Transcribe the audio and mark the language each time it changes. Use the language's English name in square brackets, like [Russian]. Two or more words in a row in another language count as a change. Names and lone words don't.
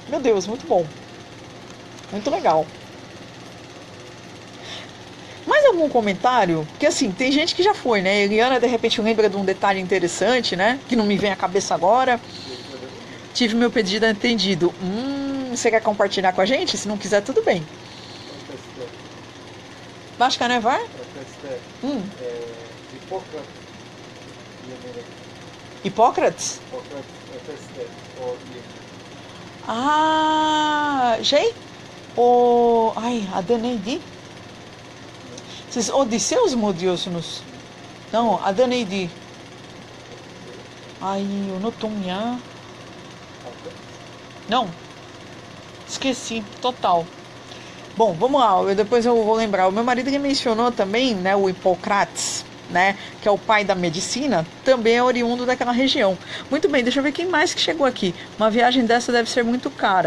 [Portuguese] Meu Deus, muito bom. Muito legal. Mais algum comentário? Porque assim, tem gente que já foi, né? Eliana de repente lembra de um detalhe interessante, né? Que não me vem à cabeça agora. Tive meu pedido atendido. Você quer compartilhar com a gente? Se não quiser, tudo bem. [Turkish] Başka ne var? Hipócrates? Adı neydi? Siz Odysseus mu diyorsunuz? Não, adı neydi? Unuttum ya. [Portuguese] Não, esqueci, total. Bom, vamos lá, depois eu vou lembrar. O meu marido ele mencionou também, né, o Hipócrates, né, que é o pai da medicina, também é oriundo daquela região. Muito bem, deixa eu ver quem mais que chegou aqui. Uma viagem dessa deve ser muito cara.